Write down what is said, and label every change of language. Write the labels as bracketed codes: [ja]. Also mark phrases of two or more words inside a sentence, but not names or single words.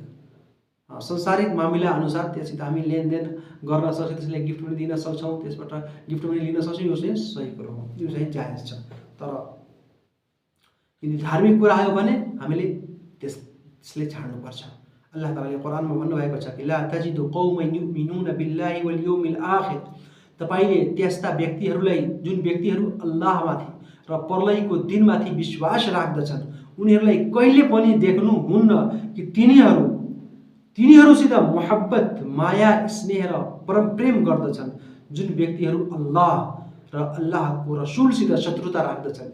[ne] संसारिक मामिला अनुसार त्यससित हामी लेनदेन गर्न सक्छौँ, त्यसलाई गिफ्ट पनि दिन सक्छौँ, त्यसबाट गिफ्ट पनि लिन सक्छौँ, यो चाहिँ सही कुरो हो, यो चाहिँ जायज छ। तर यदि धार्मिक कुरा आयो भने हामीले त्यसले छाड्नुपर्छ। अल्लाह तालाले कुरानमा भन्नुभएको छ कि [ar] لا تجد قوما يؤمنون بالله واليوم الآخر, [ne] तपाईले त्यस्ता व्यक्तिहरूलाई जुन व्यक्तिहरू अल्लाहमाथि र परलयको दिनमाथि विश्वास राख्दछन् उनीहरूलाई कहिले पनि देख्नुहुन्न कि तिनीहरूसित मोहब्बत, माया, स्नेह र परम प्रेम गर्दछन् जुन व्यक्तिहरू अल्लाह र अल्लाहको रसुलसित शत्रुता राख्दछन्।